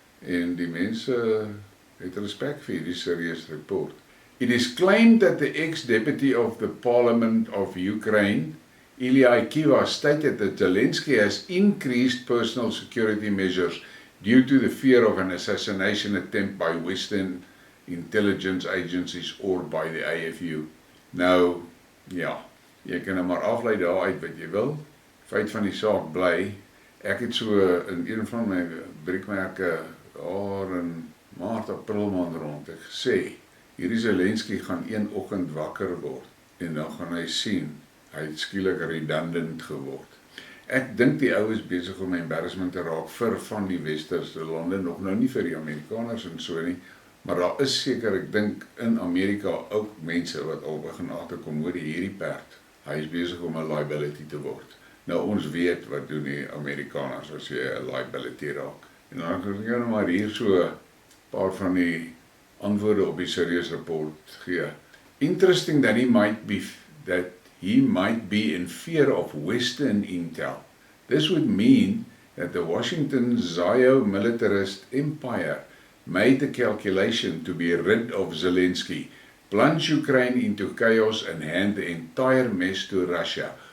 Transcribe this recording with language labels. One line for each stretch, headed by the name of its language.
Afrikaans: En die mense het respek vir hierdie Serious Report.
English: It is claimed that the ex-deputy of the Parliament of Ukraine, Ilya Kiva, stated that Zelensky has increased personal security measures due to the fear of an assassination attempt by Western intelligence agencies or by the AFU.
Afrikaans: Nou, ja, jy kan nou maar aflei daaruit wat jy wil. Feit van die saak bly, ek het so in een van my Briekmerke in Maart, April maand rond ek gesê, hierdie Zelensky gaan een oggend wakker word en dan gaan hy sien, hy het skielik redundant geword. Ek dink die ou is besig om embarrassment te raak vir van die westerse lande, nog nou nie vir die Amerikaners en so nie, maar daar is seker, ek dink in Amerika ook mense wat al begin agterkom oor hierdie perd. Hy is besig om 'n liability te word. Nou ons weet wat doen die Amerikaners as jy 'n liability raak. En dan kan ek nou maar hier so 'n paar van die antwoorde op die Serious Report gee.
English: Interesting that he might be in fear of Western intel. This would mean that the Washington Zio-militarist empire made the calculation to be rid of Zelensky, plunge Ukraine into chaos and hand the entire mess to Russia.